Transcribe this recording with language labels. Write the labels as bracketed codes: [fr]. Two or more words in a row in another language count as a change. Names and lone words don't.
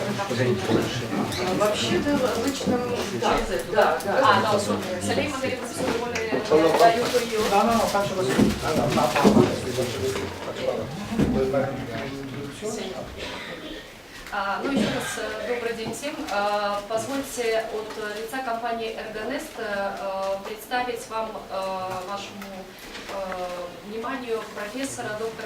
[ru] Вообще-то в личном... Да. [it] No, se lei magari professore vuole l'aiuto io. No, faccio così. [ru] Ну, еще раз добрый день всем. Позвольте от лица компании «Эргонест» представить вам, вашему вниманию, профессора, доктора